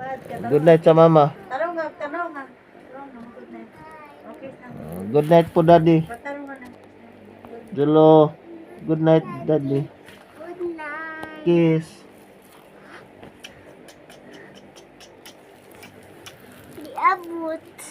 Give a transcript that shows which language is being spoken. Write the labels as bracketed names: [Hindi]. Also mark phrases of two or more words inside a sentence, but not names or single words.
[English] Good night [Cebuano] sa mama. Tarong nga. Tarong nga, [English] good night. Okay na. Good night po, daddy. [Cebuano] Patarong nga na. [English] Julo. Good night, daddy. Good night. Kiss. [Cebuano] Diabot.